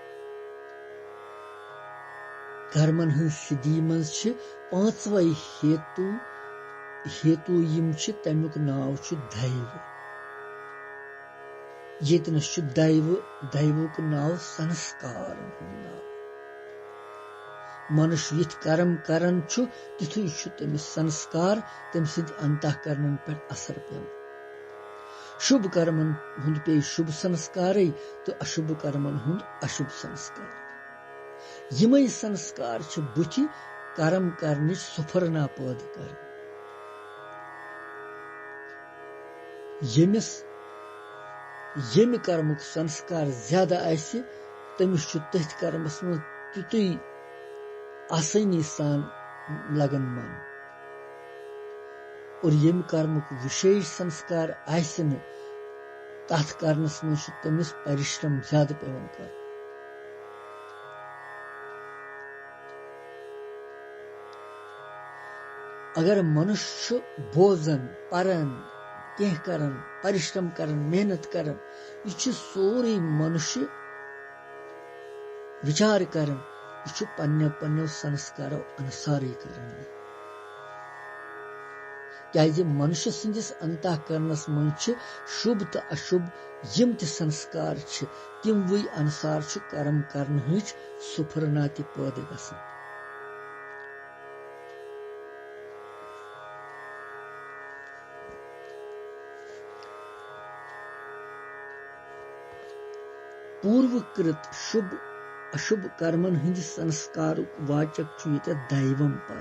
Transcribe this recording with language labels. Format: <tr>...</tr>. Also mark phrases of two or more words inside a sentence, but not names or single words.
<ks>कर्मन हन सिद्धि मज पांचवे हेतु यम तमुक नाव दैव। येतनस दैवुक नाव संस्कार नाव। मनुष्य यथ कर्म करन तिथु तमिस संस्कार तम सद अंतःकरणन पे असर पे। शुभ कर्मन हुंद पे शुभ संस्कार तो अशुभ कर्मन हुंद अशुभ संस्कार। यमय संस्कार बुथि कर्म करने सुफरना पद कर। यम कर्मुक संस्कार ज्यादा आसि तमिस तथ कर्मस मज तुतुय आसानी सान लगन मन। और यम कर्मुक विशेष संस्कार आसन तथ करनस मज तमिस परिश्रम ज्यादा पेवन कर। अगर मनुष्य बोजन परन कह करन परिश्रम करन मेहनत करन यह सोरे मनुष्य विचार करन यह पन्ने संस्कारों अनुसार करन। क्या मनुष्य सदिस अंतःकरणस मज शुभ तो अशुभ यम त संस्कार तिम वही अनुसार कर्म करन हज सुफरना त पैदा गसन। पूर्वकृत शुभ अशुभ कर्मन हंद संस्कार वाचक दैवम पद।</ks>